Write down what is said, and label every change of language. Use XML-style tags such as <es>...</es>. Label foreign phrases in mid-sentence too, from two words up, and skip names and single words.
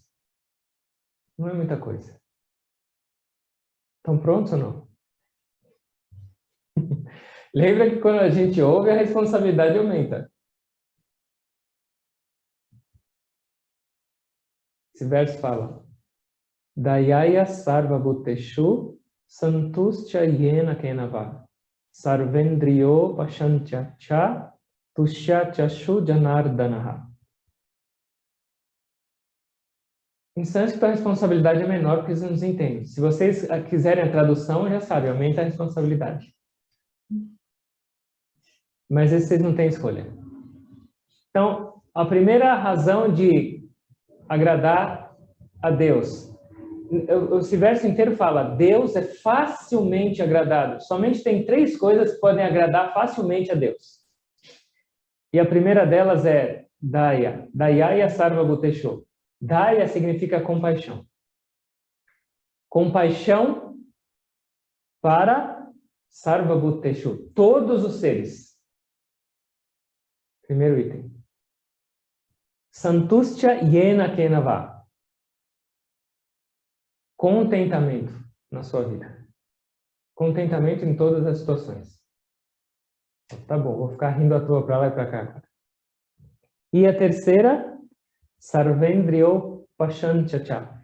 <pt>Não é muita coisa. Estão prontos ou não? Lembra que quando a gente ouve, a responsabilidade aumenta. Esse verso fala:</pt> <sa>दयया सर्व भूतेषु सन्तुष्ट्या येन केनवा सर्वेन्द्रियो पशञ्च च तुष्य चाशु जनार्दनः.</sa> <pt>Em sânscrito, a responsabilidade é menor porque eles não nos entendem. Se vocês quiserem a tradução, já sabe, aumenta a responsabilidade. Mas esse vocês não têm escolha. Então, a primeira razão de agradar a Deus. Esse verso inteiro fala, Deus é facilmente agradado. Somente tem 3 coisas que podem agradar facilmente a Deus. E a primeira delas é Daya.</pt> <sa>दयया सर्व भूतेषु.</sa> <pt>Daya significa compaixão. Compaixão para</pt> <sa>सर्व भूतेषु.</sa> <pt>Todos os seres. Primeiro item.</pt> <sa>सन्तुष्ट्या येन केनवा.</sa> <pt>Contentamento na sua vida. Contentamento em todas as situações. Tá bom, vou ficar rindo à toa para lá e para cá. E a terceira,</pt> <sa>सर्वेन्द्रियो पशञ्चच.</sa>